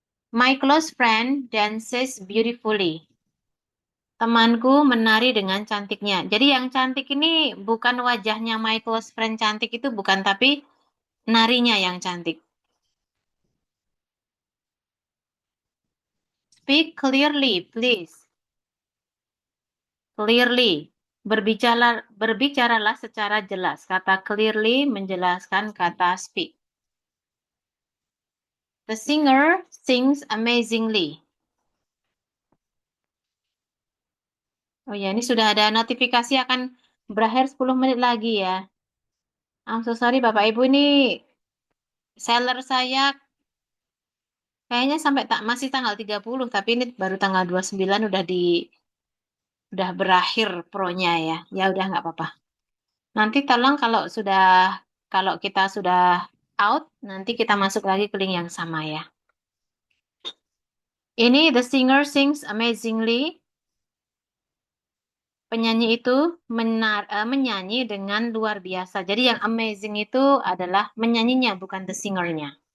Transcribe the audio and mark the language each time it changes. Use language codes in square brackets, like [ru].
[en] My close friend dances beautifully. [id] Temanku menari dengan cantiknya. Jadi yang cantik ini bukan wajahnya [en] my close friend [id] cantik itu bukan, tapi narinya yang cantik. [en] Speak clearly, please. Clearly. [id] Berbicaralah secara jelas. Kata clearly menjelaskan kata speak. [en] The singer sings amazingly. [id] Oh ya, ini sudah ada notifikasi akan berakhir 10 menit lagi ya. [en] I'm so sorry [id] Bapak Ibu, ini seller saya kayaknya sampai masih tanggal 30, tapi ini baru tanggal 29 udah berakhir pro-nya ya. Ya udah nggak apa-apa. Nanti tolong kalau kita sudah out, nanti kita masuk lagi ke link yang sama ya. Ini [en] the singer sings amazingly. [id] penyanyi itu menyanyi dengan luar biasa. Jadi yang amazing itu adalah menyanyinya, bukan [en] the singer- [id] nya.